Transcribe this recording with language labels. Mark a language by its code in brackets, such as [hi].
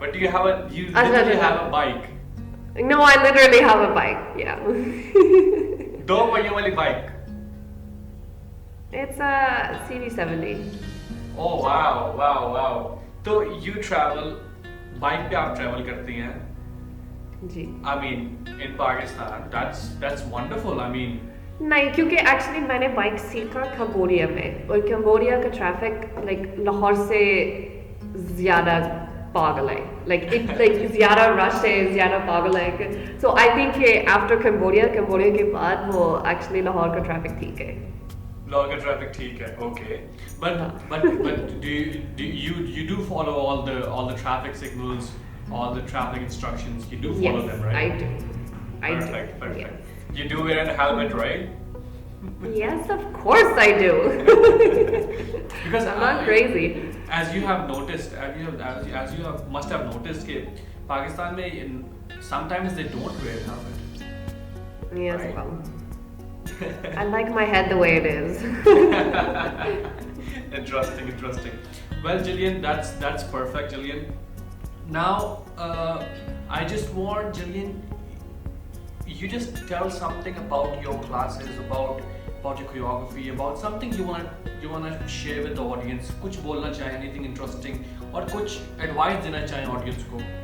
[en] But you literally have a bike? No, I literally have a bike. Yeah. [hi] दो पहियों वाली bike? [en] It's a CV70. Oh wow. [hi] तो [en] you travel, [hi] bike पे आप travel करती हैं? जी. [en] I mean, in Pakistan, that's wonderful. I mean. [hi] नहीं, क्योंकि एक्चुअली मैंने बाइक सीखा कंबोडिया में, और कंबोडिया का ट्रैफिक लाहौर से ज़्यादा पागल है. Like ज़्यादा रश है, ज़्यादा पागल है. [en] So I think [hi] कि after कंबोडिया के बाद वो एक्चुअली लाहौर का ट्रैफिक ठीक है. लाहौर का ट्रैफिक ठीक है. Okay. [en] But do you do follow all the traffic signals, all the traffic instructions? You do follow them, right? I do. Perfect. Yes. You do wear a helmet, right? Yes, of course I do. Because I'm not crazy. As you have noticed, must have noticed that [hi] Pakistan mein [en] sometimes they don't wear a helmet. Yes, right? Well, I like my head the way it is. Interesting. Well, Gillian, that's perfect, Gillian. Now, I just want Gillian, you just tell something about your classes, about your choreography, about something you wanna share with the audience. [hi] कुछ बोलना चाहे, [en] anything interesting, [hi] और कुछ advice देना चाहे audience को.